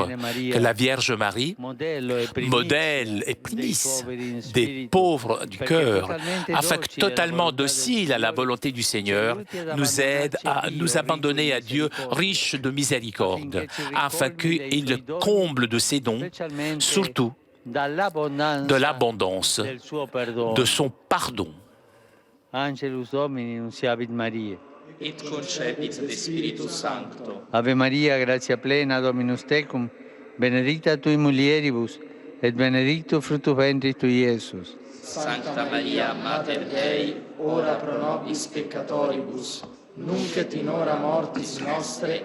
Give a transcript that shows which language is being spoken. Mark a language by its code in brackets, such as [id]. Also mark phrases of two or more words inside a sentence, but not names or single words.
[fr] Que la Vierge Marie, modèle et prémisse des pauvres du cœur, afin que totalement docile à la volonté du Seigneur, nous aide à nous abandonner à Dieu riche de miséricorde, afin qu'il comble de ses dons, surtout de l'abondance de son pardon. [la] Angelus Domini, nunciavit Mariae. Et concepit de Spiritus Sancto. Ave Maria, gratia plena, Dominus tecum, benedicta tui mulieribus, et benedictus fructus ventris tui, Iesus. Sancta Maria, Mater Dei, ora pro nobis peccatoribus, nunc et in hora mortis nostre.